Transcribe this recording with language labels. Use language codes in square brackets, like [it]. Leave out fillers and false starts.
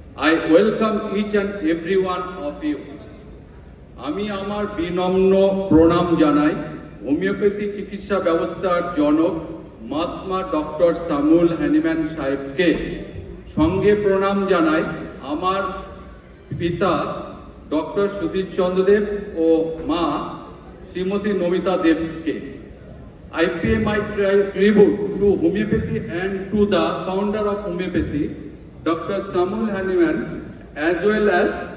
[en] I welcome each and every one of you. [bn] আমি আমার বিনম্র প্রণাম জানাই হোমিওপ্যাথি চিকিৎসা ব্যবস্থার জনক মহাত্মা ডক্টর সামুয়েল হ্যানিম্যান সাহেবকে। সঙ্গে প্রণাম জানাই আমার পিতা ডক্টর সুধীর চন্দ্র দেব ও মা শ্রীমতী নমিতা দেবকে। [en] I pay my tribute to homeopathy and to the founder of homeopathy, Dr. Samuel Hahnemann, as well as